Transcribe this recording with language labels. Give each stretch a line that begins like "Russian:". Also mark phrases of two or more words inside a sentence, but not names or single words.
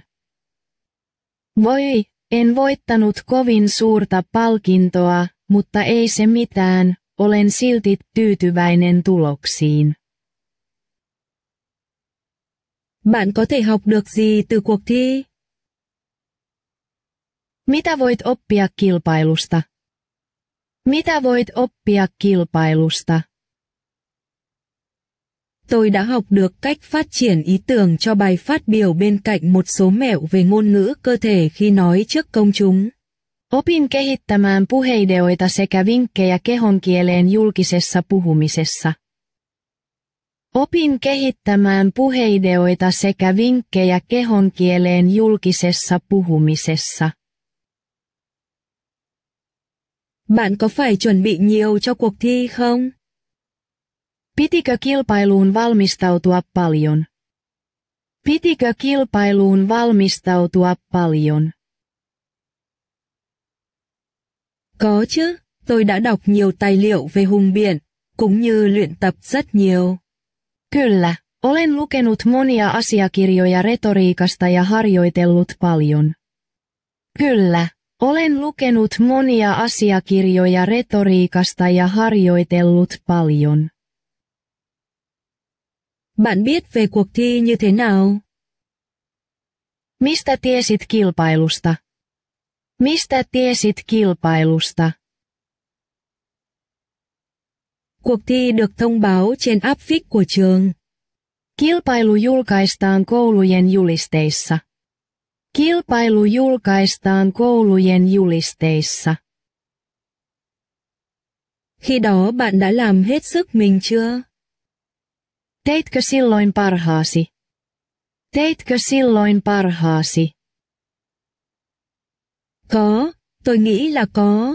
Finnish: Voi, en voittanut kovin suurta palkintoa, mutta ei se mitään, olen silti tyytyväinen tuloksiin.
Vietnamese: Bạn có thể học được gì từ cuộc thi?
Finnish: Mitä voit oppia kilpailusta? Mitä voit oppia kilpailusta?
Vietnamese: Tôi đã học được cách phát triển ý tưởng cho bài phát biểu bên cạnh một số mẹo về ngôn ngữ cơ thể khi nói trước công chúng.
Finnish: Opin kehittämään puheideoita sekä vinkkejä kehonkieleen julkisessa puhumisessa. Opin kehittämään puheideoita sekä vinkkejä kehonkieleen julkisessa puhumisessa.
Vietnamese: Bạn có phải chuẩn bị nhiều cho cuộc thi không?
Finnish: Pitikö kilpailuun valmistautua paljon? Pitikö kilpailuun valmistautua paljon?
Vietnamese: Có chứ, tôi đã đọc nhiều tài liệu về hùng biện, cũng như luyện tập rất nhiều.
Finnish: Kyllä, olen lukenut monia asiakirjoja retoriikasta ja harjoitellut paljon. Kyllä, olen lukenut monia asiakirjoja retoriikasta ja harjoitellut paljon.
Vietnamese: Bạn biết về cuộc thi như thế nào?
Finnish: Mistä tiesit kilpailusta? Mistä tiesit kilpailusta?
Vietnamese: Cuộc thi được thông báo trên áp phích của trường.
Finnish: Kilpailu julkaistaan koulujen julisteissa. Kilpailu julkaistaan koulujen julisteissa.
Vietnamese: Khi đó bạn đã làm hết sức mình chưa?
Finnish: Teitkö silloin parhaasi? Teitkö silloin parhaasi?
Vietnamese: Có, tôi nghĩ là có.